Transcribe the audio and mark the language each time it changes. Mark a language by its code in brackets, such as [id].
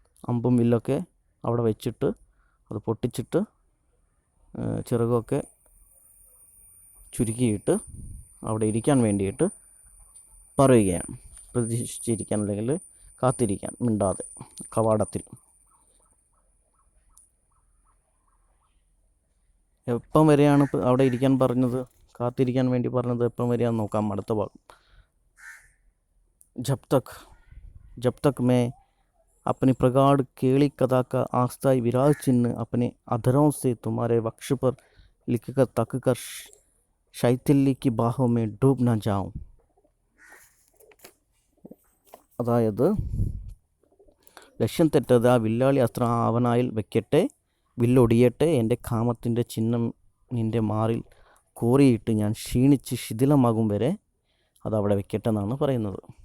[ml] അമ്പും വില്ലൊക്കെ അവിടെ വെച്ചിട്ട് അത് പൊട്ടിച്ചിട്ട് ചിറകൊക്കെ ചുരുക്കിയിട്ട് അവിടെ ഇരിക്കാൻ വേണ്ടിയിട്ട് പറയുകയാണ്. പ്രതീക്ഷിച്ചിരിക്കാൻ അല്ലെങ്കിൽ കാത്തിരിക്കാൻ, മിണ്ടാതെ കവാടത്തിൽ. എപ്പം വരെയാണ് അവിടെ ഇരിക്കാൻ പറഞ്ഞത്, കാത്തിരിക്കാൻ വേണ്ടി പറഞ്ഞത് എപ്പം വരെയാണെന്ന് നോക്കാം അടുത്ത ഭാഗം. [hi] जब तक मैं अपनी प्रगाढ़ केली कथा का आस्थाई विराज चिन्ह अपने अधरों से तुम्हारे वक्ष पर लिखकर तक कर शैथिल्य की बाहों में डूब न जाऊं. [ml] അതായത് ലക്ഷ്യം തെറ്റത് ആ വില്ലാളി അസ്ത്രം ആവനായിൽ വെക്കട്ടെ, വില്ലൊടിയട്ടെ, എൻ്റെ കാമത്തിൻ്റെ ചിഹ്നം നിൻ്റെ മാറിൽ കോറിയിട്ട് ഞാൻ ക്ഷീണിച്ച് ശിഥിലമാകും വരെ അതവിടെ വെക്കട്ടെ എന്നാണ് പറയുന്നത്.